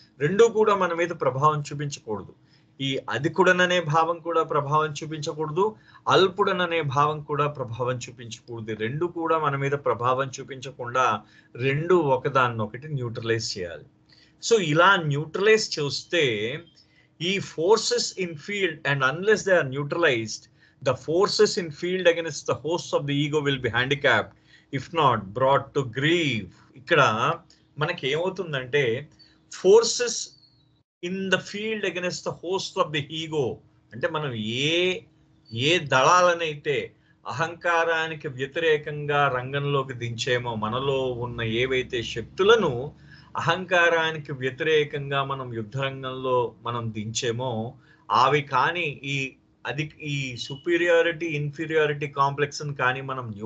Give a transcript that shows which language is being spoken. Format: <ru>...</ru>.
<te>రెండూ కూడా మన మీద ప్రభావం చూపించకూడదు. ఈ అధికుడననే భావం కూడా ప్రభావం చూపించకూడదు, అల్పుడననే భావం కూడా ప్రభావం చూపించకూడదు. రెండు కూడా మన మీద ప్రభావం చూపించకుండా రెండు ఒకదాన్నొకటి న్యూట్రలైజ్ చేయాలి.</te> <en>so</en> <te>ఇలా న్యూట్రలైజ్ చేస్తే ఈ</te> <en>Forces in field, and unless they are neutralized, the forces in field against the hosts of the ego will be handicapped, if not brought to grief.</en> <te>ఇక్కడ మనకి ఏమవుతుందంటే</te> <en>forces in the field against the host of the ego</en> <te>అంటే మనం ఏ దళాలనైతే అహంకారానికి వ్యతిరేకంగా రంగంలోకి దించేమో, మనలో ఉన్న ఏవైతే శక్తులను అహంకారానికి వ్యతిరేకంగా మనం యుద్ధరంగంలో మనం దించేమో అవి కానీ ఈ సుపీరియారిటీ ఇన్ఫీరియారిటీ కాంప్లెక్స్ కానీ మనం</te>